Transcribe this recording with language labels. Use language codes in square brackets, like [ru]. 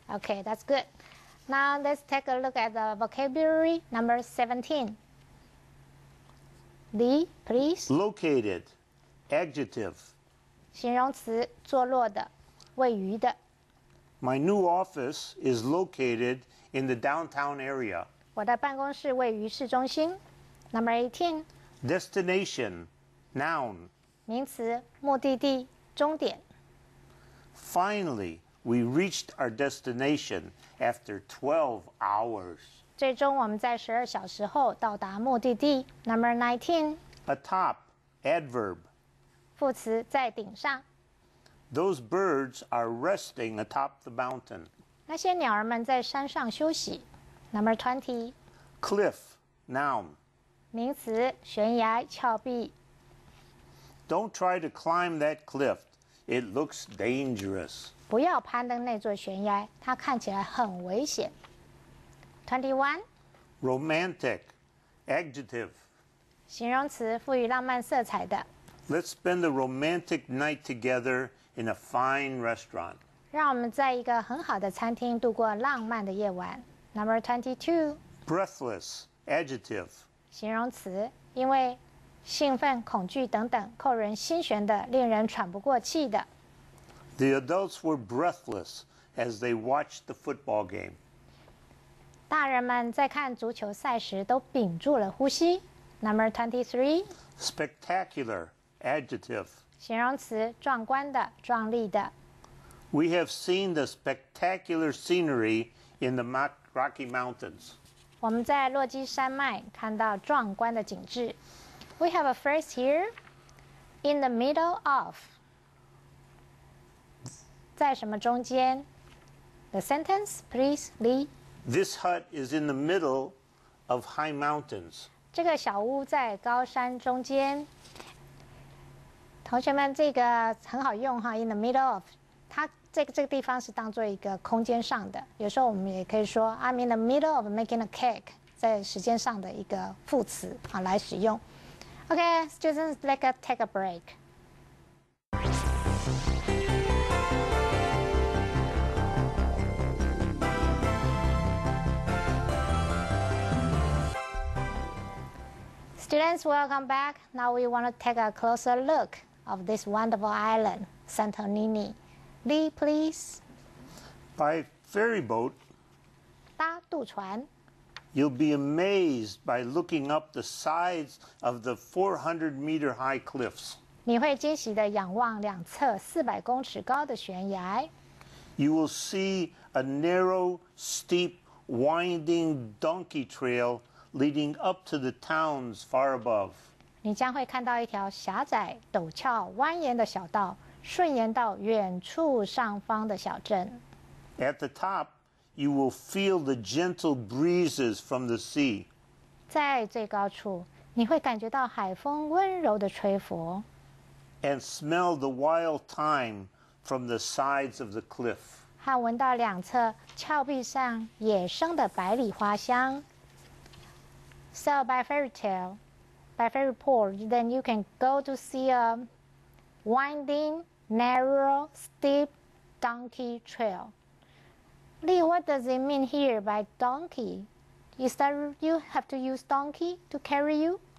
[en] Okay, that's good. Now let's take a look at the vocabulary number 17. Lee, please. Located, adjective. [zh] 形容词，坐落的，位于的。 [en] My new office is located in the downtown area. [zh] 我的办公室位于市中心。 [en] Number 18. Destination, noun. [zh] 名词，目的地，终点。 [en] Finally, we reached our destination after 12 hours. [zh] 最终我们在12小时后到达目的地。 [en] Number 19. Atop, adverb. [zh] 副词，在顶上。 [en] Those birds are resting atop the mountain. [zh] 那些鸟儿们在山上休息。 [en] Number 20. Cliff, noun. [zh] 名词，悬崖、峭壁。 [en] Don't try to climb that cliff. It looks dangerous. [zh] 不要攀登那座悬崖，它看起来很危险。 [en] 21. Romantic, adjective. [zh] 形容词，赋予浪漫色彩的。 [en] Let's spend a romantic night together in a fine restaurant. [zh] 让我们在一个很好的餐厅度过浪漫的夜晚。 [en] Number 22. Breathless, adjective. [zh] 形容词，因为兴奋、恐惧等等，扣人心弦的，令人喘不过气的。 [en] The adults were breathless as they watched the football game. [zh] 大人们在看足球赛时都屏住了呼吸。 [en] Number 23. Spectacular, adjective. [zh] 形容词，壮观的、壮丽的。 [en] We have seen the spectacular scenery in the Rocky Mountains. [zh] 我们在落基山脉看到壮观的景致。 [en] We have a phrase here, in the middle of. [zh] 在什么中间 [en] ？The sentence, please, Lee. This hut is in the middle of high mountains. [zh] 这个小屋在高山中间。同学们，这个很好用哈 ， [en] in the middle of， [zh] 它这个地方是当做一个空间上的。有时候我们也可以说 [en] I'm in the middle of making a cake， [zh] 在时间上的一个副词啊来使用。 [en] Okay, students, let's take a break. Students, welcome back. Now we want to take a closer look of this wonderful island, Santorini. Lee, please. By ferry boat, [zh] 搭渡船， [en] you'll be amazed by looking up the sides of the 400-meter high cliffs. [zh] 你会惊喜地仰望两侧400公尺高的悬崖。 [en] You will see a narrow, steep, winding donkey trail leading up to the towns far above. [zh] 你将会看到一条狭窄、陡峭、蜿蜒的小道，顺延到远处上方的小镇。 [en] At the top, you will feel the gentle breezes from the sea. [zh] 在最高处，你会感觉到海风温柔的吹拂， [en] and smell the wild thyme from the sides of the cliff. [zh] 和闻到两侧峭壁上野生的百里花香。 [en] So by ferry port, then you can go to see a winding, narrow, steep donkey trail. Lee, what does it mean here by donkey? Is that you have to use donkey to carry you?